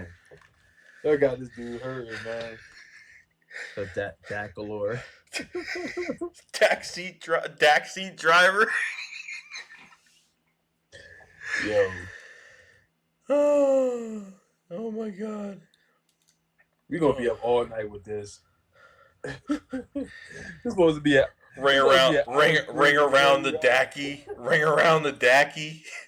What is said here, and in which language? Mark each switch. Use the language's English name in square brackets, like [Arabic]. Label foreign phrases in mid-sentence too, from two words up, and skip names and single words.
[English] Y'all got this dude hurting, man. The Dak galore. Dak seat driver. Yo. Oh my God. We're gonna be up all night with this. This supposed to be a ring around the Dacky. Ring around the Dacky.